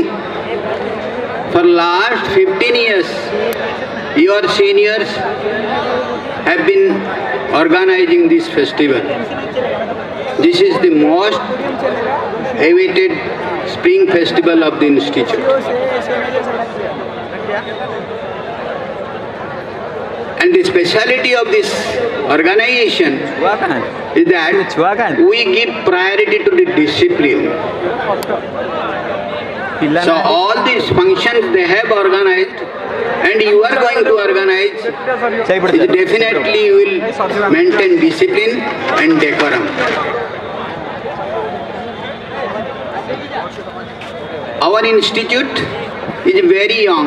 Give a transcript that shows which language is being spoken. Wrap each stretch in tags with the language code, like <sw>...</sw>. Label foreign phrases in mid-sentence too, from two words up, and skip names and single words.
<en>For last 15 years, your seniors have been organizing this festival. This is the most awaited spring festival of the institute. And the speciality of this organization</en> <or>ଛୁଆ କାହିଁ</or> <en>is that</en> <or>ଛୁଆ କାହିଁ</or> <en>we give priority to the discipline.</en> <or>ପିଲା</or> <en>So all these functions they have organized and you are going to organize,</en> <or>ସେଇପଟେ</or> <en>is definitely you will maintain discipline and decorum. Our institute is very young.</en>